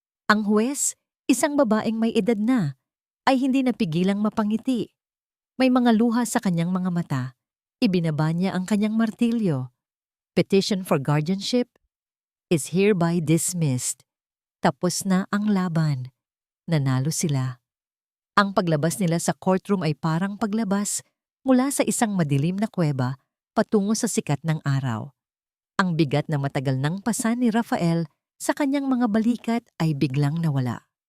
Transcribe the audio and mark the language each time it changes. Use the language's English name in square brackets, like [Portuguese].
[Filipino] Ang huwes, isang babaeng may edad na, ay hindi napigilang mapangiti. May mga luha sa kanyang mga mata. Ibinaba niya ang kanyang martilyo. [English] Petition for guardianship is hereby dismissed. [Filipino] Tapos na ang laban. Nanalo sila. Ang paglabas nila sa courtroom ay parang paglabas mula sa isang madilim na kuweba patungo sa sikat ng araw. Ang bigat na matagal nang pasan ni Rafael sa kanyang mga balikat ay biglang nawala.